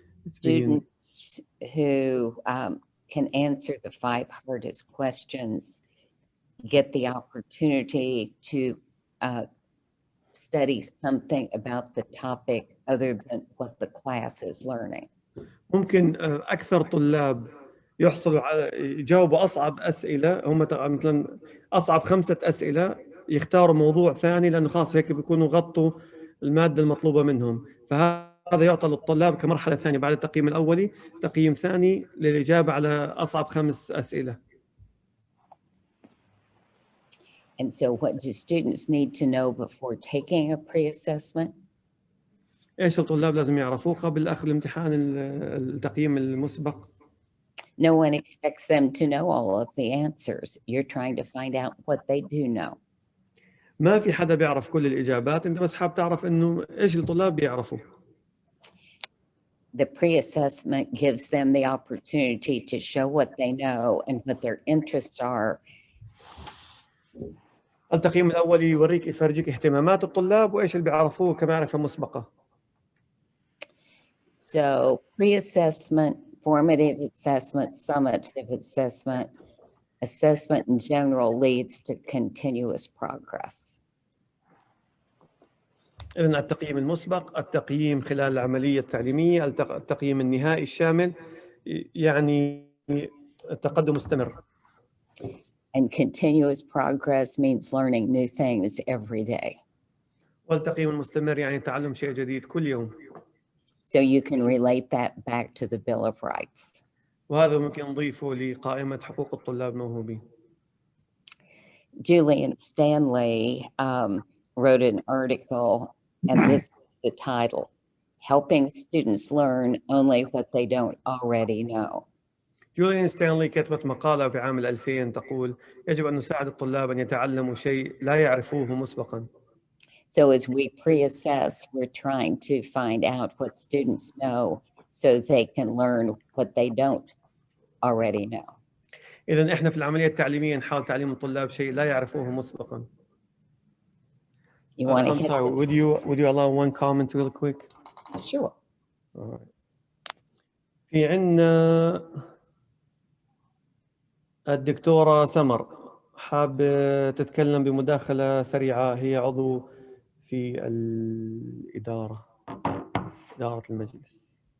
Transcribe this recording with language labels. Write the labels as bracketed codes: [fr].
[en] Students who can answer the 5 hardest questions get the opportunity to study something about the topic other than what the class is learning. [ar] ممكن أكثر طلاب يحصلوا على يجاوبوا أصعب أسئلة، هم مثلا أصعب 5 أسئلة يختاروا موضوع ثاني لأنه خاص هيك بيكونوا غطوا المادة المطلوبة منهم، فهذا يعطى للطلاب كمرحلة ثانية بعد التقييم الأولي تقييم ثاني للإجابة على أصعب 5 أسئلة. [en] And so what do students need to know before taking a pre-assessment? [ar] إيش الطلاب لازم يعرفوه قبل أخذ الامتحان التقييم المسبق؟ [en] No one expects them to know all of the answers. You're trying to find out what they do know. [ar] ما في حدا بيعرف كل الإجابات، أنت بس حاب تعرف إنه إيش الطلاب بيعرفوا. [en] The pre-assessment gives them the opportunity to show what they know and what their interests are. [ar] التقييم الأولي يفرجيك اهتمامات الطلاب وإيش اللي بيعرفوه كمعرفة مسبقة. [en] So pre-assessment, formative assessment, summative assessment, assessment in general leads to continuous progress. [ar] إذن التقييم المسبق، التقييم خلال العملية التعليمية، التقييم النهائي الشامل، يعني التقدم مستمر. [en] And continuous progress means learning new things every day. [ar] والتقييم المستمر يعني تعلم شيء جديد كل يوم. [en] So you can relate that back to the Bill of Rights. [ar] وهذا ممكن نضيفه لقائمة حقوق الطلاب الموهوبين. [en] Julian Stanley wrote an article, and this is the title, Helping Students Learn Only What They Don't Already Know. [ar] جوليا ستانلي كتبت مقالة في عام 2000 تقول يجب أن نساعد الطلاب أن يتعلموا شيء لا يعرفوه مسبقاً. [en] So as we pre-assess, we're trying to find out what students know so they can learn what they don't already know. [ar] إذن إحنا في العملية التعليمية نحاول تعليم الطلاب شيء لا يعرفوه مسبقاً. [en] You want to I'm sorry, would you allow one comment real quick? Sure. All right. [ar] في عنا الدكتورة سمر حابة تتكلم بمداخلة سريعة، هي عضو في إدارة المجلس.